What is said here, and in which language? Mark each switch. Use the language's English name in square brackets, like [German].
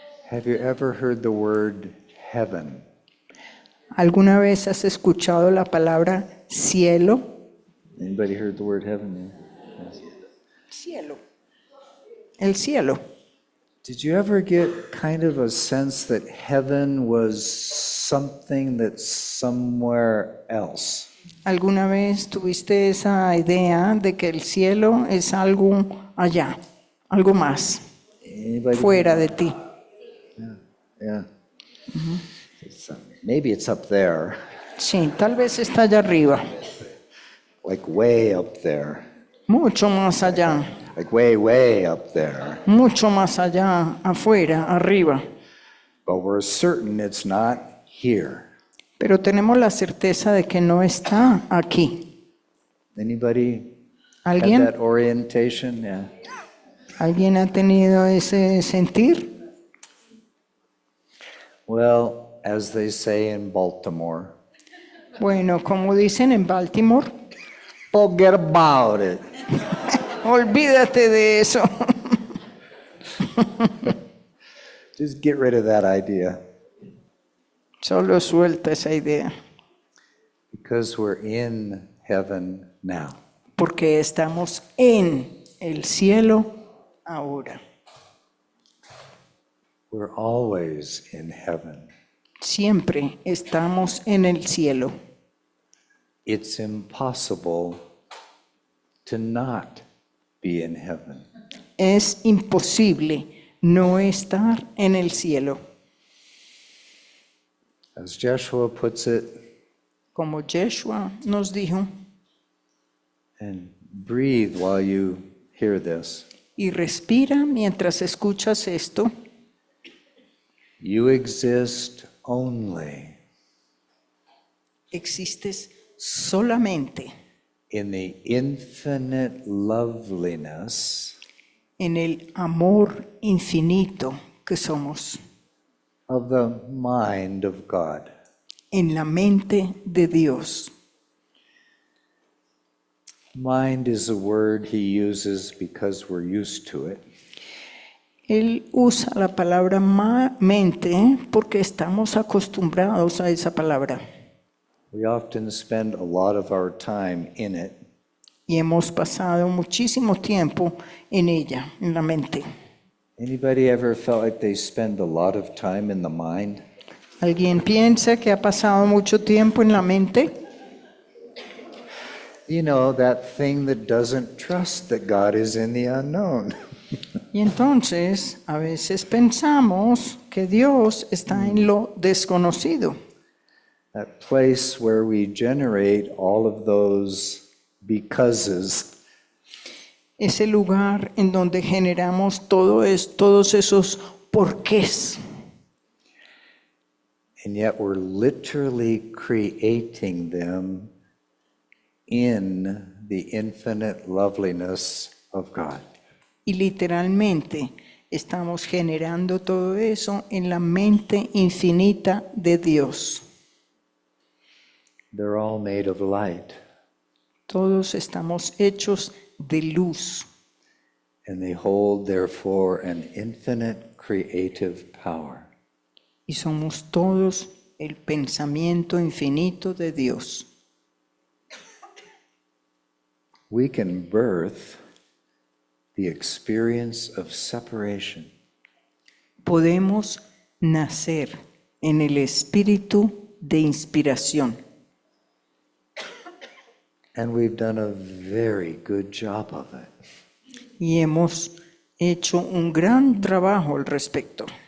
[English] Have you ever heard the word heaven? [Spanish] ¿Alguna vez has escuchado la palabra cielo? [English] Anybody heard the word heaven? Yes. [Spanish] Cielo. El cielo. [English] Did you ever get kind of a sense that heaven was something that's somewhere else? [Spanish] ¿Alguna vez tuviste esa idea de que el cielo es algo allá, algo más, [English] Anybody? [Spanish] fuera de ti? [English] Yeah. Maybe it's up there, [Spanish] Sí, tal vez está allá arriba, [English] like way up there, [Spanish] mucho más allá, [English] like way up there. [Spanish] mucho más allá, afuera, arriba. [English] But we're certain it's not here. [Spanish] pero tenemos la certeza de que no está aquí. [English] Anybody had [Spanish] ¿Alguien? [English] that orientation? Yeah. [Spanish] ¿Alguien ha tenido ese sentir? [English] Well, as they say in Baltimore, [Spanish] Bueno, como dicen en Baltimore, [English] forget about it. [Spanish] olvídate de eso. [English] Just get rid of that idea [Spanish] Solo suelta esa idea, [English] because we're in heaven now. [Spanish] porque estamos en el cielo ahora. [English] We're always in heaven. [Spanish] Siempre estamos en el cielo. [English] It's impossible to not be in heaven. [Spanish] Es imposible no estar en el cielo. [English] As Joshua puts it, [Spanish] Como Yeshua nos dijo, [English] and breathe while you hear this. [Spanish] y respira mientras escuchas esto, [English] You exist only [Spanish] existes solamente [English] in the infinite loveliness [Spanish] en el amor infinito que somos, [English] of the mind of God. [Spanish] en la mente de Dios. [English] Mind is a word he uses because we're used to it. [Spanish] Él usa la palabra mente porque estamos acostumbrados a esa palabra [English] We often spend a lot of our time in it. [Spanish] y hemos pasado muchísimo tiempo en ella, en la mente. [English] Anybody ever felt like they spend a lot of time in the mind? [Spanish] ¿Alguien piensa que ha pasado mucho tiempo en la mente? [English] You know, that thing that doesn't trust that God is in the unknown. [Spanish] Y entonces a veces pensamos que Dios está en lo desconocido. [English] That place where we generate all of those becauses [Spanish] Ese lugar en donde generamos todos esos porqués. [English] and yet we're literally creating them in the infinite loveliness of God. [Spanish] Y literalmente estamos generando todo eso en la mente infinita de Dios. [English] They're all made of light, [Spanish] Todos estamos hechos de luz [English] and they hold, therefore, an infinite creative power. [Spanish] y somos todos el pensamiento infinito de Dios. [English] We can birth the experience of separation. [Spanish] Podemos nacer en el espíritu de inspiración. [English] And we've done a very good job of it. [Spanish] Y hemos hecho un gran trabajo al respecto.